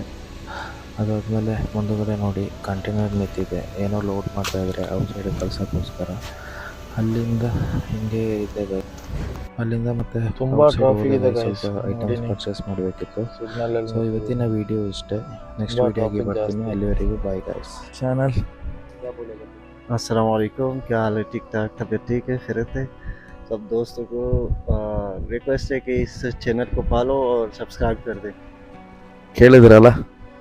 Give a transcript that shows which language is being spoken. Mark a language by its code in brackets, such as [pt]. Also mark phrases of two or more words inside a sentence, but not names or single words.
[kn] ಅದಾದಮೇಲೆ ಮುಂದುಗಡೆ ನೋಡಿ ಕಂಟೈನರ್ ನಿಂತಿದೆ, ಏನೋ ಲೋಡ್ ಮಾಡ್ತಾಯಿದ್ದಾರೆ ಔಟ್ ಸೈಡ್ ಕಳ್ಸೋಕ್ಕೋಸ್ಕರ. ಅಲ್ಲಿಂದ ಹಿಂಗೆ ಇದೆ ಗೈಸ್. ಅಲ್ಲಿಂದ ಮತ್ತೆ ತುಂಬ ಟ್ರಾಫಿಕ್ ಇದೆ, ಸ್ವಲ್ಪ [en] items purchase [kn] ಮಾಡಬೇಕಿತ್ತು. ಸೊ ಇವತ್ತಿನ ವಿಡಿಯೋ ಇಷ್ಟೇ. ನೆಕ್ಸ್ಟ್ ವಿಡಿಯೋಗೆ ಬರ್ತೀನಿ. ಅಲ್ಲಿವರೆಗೂ [en] bye guys. [kn] ಚಾನಲ್ [ar] السلام عليكم, [hi] क्या हाल है? ठीक ठाक, तबीयत ठीक है, खैरियत है? सब दोस्तों को रिक्वेस्ट है कि इस चैनल को फॉलो और सब्सक्राइब कर दें. [kn] ಕೇಳಿದ್ರಲ್ಲ.